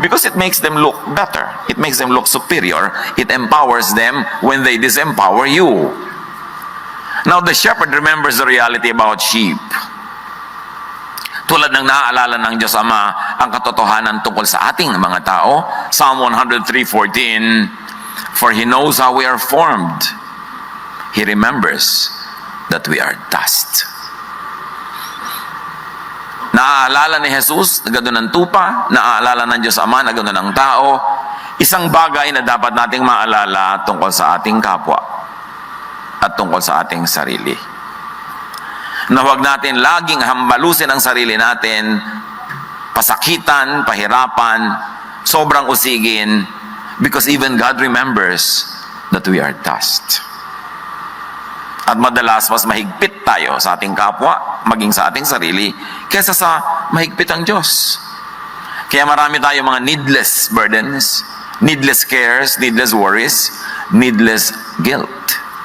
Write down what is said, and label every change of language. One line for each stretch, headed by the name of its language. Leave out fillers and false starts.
English: Because it makes them look better. It makes them look superior. It empowers them when they disempower you. Now, the shepherd remembers the reality about sheep.
Filipino: Tulad ng naaalala ng Diyos Ama ang katotohanan tungkol sa ating mga tao.
English: Psalm 103:14, for He knows how we are formed. He remembers that we are dust.
Filipino: Naaalala ni Jesus na gano'n ang tupa, naaalala ng Diyos Ama na gano'n ang tao. Isang bagay na dapat nating maalala tungkol sa ating kapwa at tungkol sa ating sarili. Na huwag natin laging hambalusin ang sarili natin, pasakitan, pahirapan, sobrang usigin,
English: Because even God remembers that we are dust.
Filipino: At madalas, mas mahigpit tayo sa ating kapwa, maging sa ating sarili, kaysa sa mahigpit ang Diyos. Kaya marami tayo mga
English: needless burdens, needless cares, needless worries, needless guilt.